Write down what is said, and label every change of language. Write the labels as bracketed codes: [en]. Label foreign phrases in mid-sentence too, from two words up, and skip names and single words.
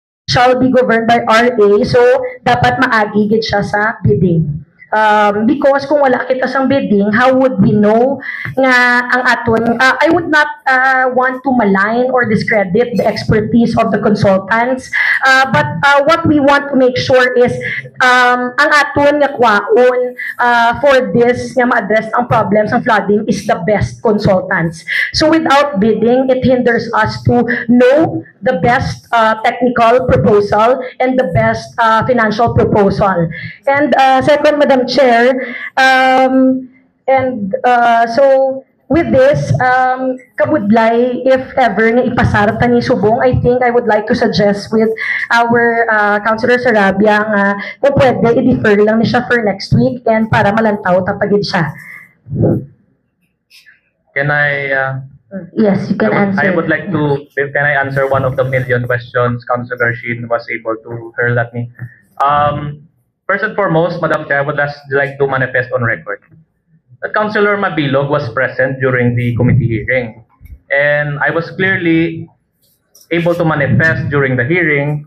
[en] shall be governed by RA, [hil] so dapat maagi gid siya sa bidding. Because kung wala kita sang bidding, [en] how would we know [hil] nga ang aton, [en] I would not want to malign or discredit the expertise of the consultants, but what we want to make sure is [hil] ang aton nga kwaon [en] for this [hil] nga ma-address ang [en] problems ng flooding is the best consultants. So without bidding, it hinders us to know the best technical proposal and the best financial proposal. And second, Madam Chair, so with this, kabudlay, if ever [hil] nga ipasarap ta ni subong, [en] I think I would like to suggest with our Councilor Sarabia [hil] nga kung pwede, i-defer lang ni siya [en] for next week and [hil] para malantaw tapagid siya. [en] Can I? Yes, you can answer. I would like to. Can I answer one of the million questions Councilor Shin was able to hurl at me? First and foremost, Madam Chair, I would just like to manifest on record that Councilor Mabilog was present during the committee hearing, and I was clearly able to manifest during the hearing.